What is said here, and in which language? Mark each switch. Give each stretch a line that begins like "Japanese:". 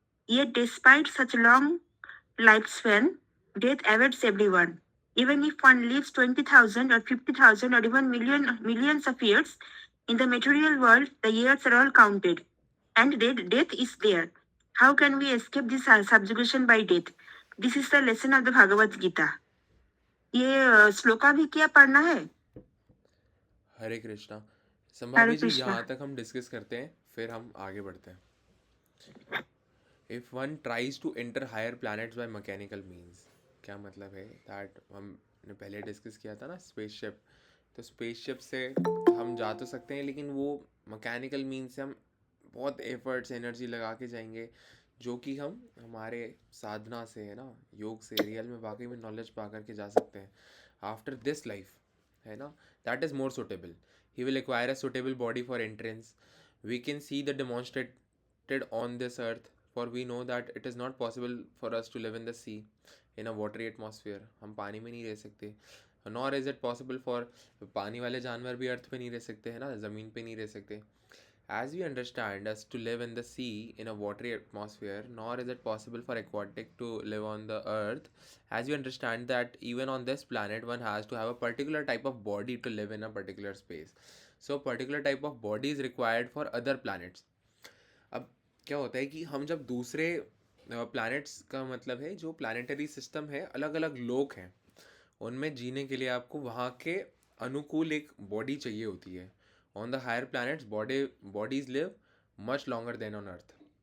English: Yet despite such long lifespan, death awaits everyone. Even if one lives 20,000 or 50,000 or even millions of years, in the material world, the years are all counted, and death is there. How can we escape this subjugation by death? This is the lesson of the Bhagavad Gita.
Hindi: ये श्लोका भी क्या पढ़ना है? हरे कृष्णा. संभावी जी, कृष्णा. यहाँ तक हम discuss करते हैं, फिर हम आगे बढ़ते हैं.
English: if one tries to enter higher planets by mechanical means,
Hindi: क्या मतलब है? दैट हमने पहले डिस्कस किया था ना, स्पेसशिप. तो स्पेसशिप से हम जा तो सकते हैं, लेकिन वो मैकेनिकल मीन्स से हम बहुत एफर्ट्स, एनर्जी लगा के जाएंगे, जो कि हम हमारे साधना से, है ना, योग से रियल में वाकई में नॉलेज पा करके जा सकते हैं
English: after this life,
Hindi: है ना.
English: That is more suitable. He will acquire a suitable body for entrance. We can see the demonstrated on this earth, for we know that it is not possible for us to live in the sea, in a watery atmosphere.
Hindi: हम पानी में नहीं रह सकते.
English: nor is it possible for
Hindi: पानी वाले जानवर भी अर्थ पे नहीं रह सकते, है ना, ज़मीन पे नहीं रह सकते.
English: As we understand us to live in the sea in a watery atmosphere, nor is it possible for aquatic to live on the earth. As you understand that even on this planet one has to have a particular type of body to live in a particular space. So a particular type of body is required for other planets.
Hindi: अब क्या होता है कि हम जब दूसरे planets का मतलब है, जो प्लानिटरी सिस्टम है, अलग अलग लोक हैं, उनमें जीने के लिए आपको वहाँ के अनुकूल एक बॉडी चाहिए होती है.
English: On the higher planets bodies live much longer than on earth.